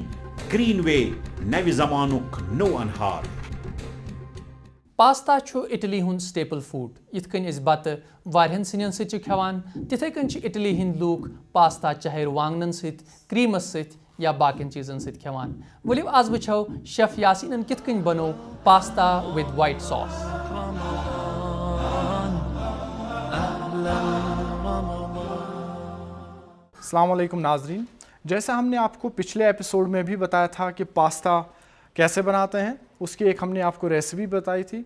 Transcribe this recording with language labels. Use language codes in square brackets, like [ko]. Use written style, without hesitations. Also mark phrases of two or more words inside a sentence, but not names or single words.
[ks] گرین وے، نوِ زمانُک نوٚو انہار. پاستا چھُ اٹلی ہُنٛد [en] staple food. [ks] یِتھ کٔنۍ أسۍ بتہٕ واریاہن سِنٮ۪ن سۭتۍ چھِ کھٮ۪وان، تِتھَے کٔنۍ چھِ اٹلی ہٕنٛدۍ لوٗکھ پاستا چاہے وانٛگنن سۭتۍ، کریٖمس سۭتۍ یا باقین چیٖزن سۭتۍ کھٮ۪وان. ؤلِو آز وٕچھو شیف یاسیٖنن کِتھ کٔنۍ بنوو پاستا [en] with white sauce. [ar] السلام علیکم [ur] ناظرین، جیسا ہم نے آپ کو پچھلے ایپیسوڈ میں بھی بتایا تھا کہ پاستا کیسے بناتے ہیں، اس کی ایک ہم نے آپ کو ریسیپی بتائی تھی.